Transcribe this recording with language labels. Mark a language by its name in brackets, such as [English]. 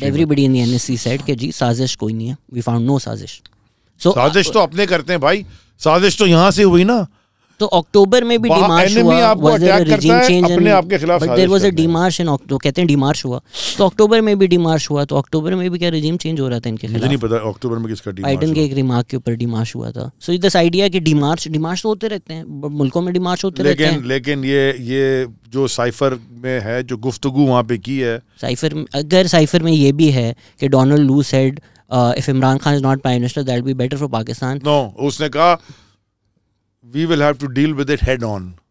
[English] But everybody in the NSC said [Urdu] کہ جی سازش کوئی نہیں ہے, [English] we found no سازش. [Urdu] سازش تو اپنے کرتے ہیں بھائی, سازش تو یہاں سے ہوئی نا. تو اکتوبر میں بھی ڈیمارش ہوا, [English] was there a regime change? [Urdu] اپنے آپ کے خلاف [English] but there was a demarche in October, [Urdu] کہتے ہیں ڈیمارش ہوا, تو اکتوبر میں بھی ڈیمارش ہوا. تو اکتوبر میں بھی کیا رجیم چینج ہو رہا تھا ان کے خلاف؟ مجھے نہیں پتا اکتوبر میں کس کا ڈیمارش. بائیڈن کے ایک ریمارک کے اوپر ڈیمارش ہوا تھا. سو دس آئیڈیا کہ ڈیمارش تو ہوتے رہتے ہیں, ملکوں میں ڈیمارش ہوتے رہتے ہیں. لیکن یہ جو سائفر میں ہے, جو گفتگو وہاں پہ کی ہے, اگر سائفر میں یہ بھی ہے کہ Donald love [English] said if Imran Khan is not prime minister that will be better for Pakistan. No, [Urdu] اس نے کہا [English] we will have to deal with it head on.